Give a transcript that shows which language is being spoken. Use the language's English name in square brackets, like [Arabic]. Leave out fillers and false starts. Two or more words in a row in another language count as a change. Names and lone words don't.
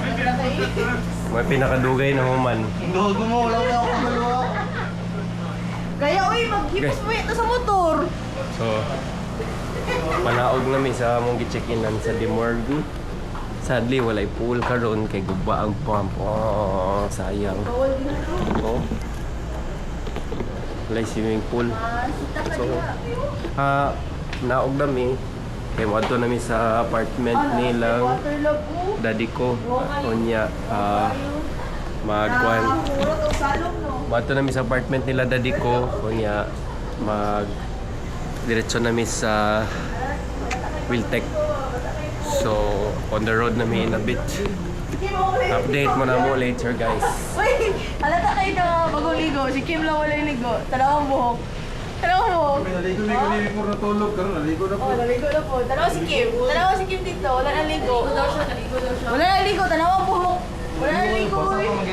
[Cebuano] May pinakadugay na human. [Filipino] Gago mo, wala ako dalawa. [Cebuano] Kaya uy, maghipos mo ito sa motor. So, panaog namin sa among gi-check-inan sa Demorgue. Sadly, walay pool karon kay guba ang pump. Oh, sayang. Oh. Walay [English] swimming pool. [Cebuano] So, naog nami. Kay wadto nami sa apartment nilang daddy ko. Unya, magkuhan. Wadto nami sa apartment nila daddy ko. Unya, diretso nami sa Wiltec. [English] So, on the road namin a bit. [Cebuano] Update mo na mo later, guys. [Filipino] Uy, halata kayo na bagong ligo. Si Kim lang wala yung ligo. Dalawang buhok. Dalawang buhok. Naligo po na tulog. Karon naligo na po. Oh, naligo na po. Dalawa si Kim. Dalawa si Kim dito. Wala nang ligo. Wala nang ligo. Dalawang buhok. Wala nang ligo. Uy.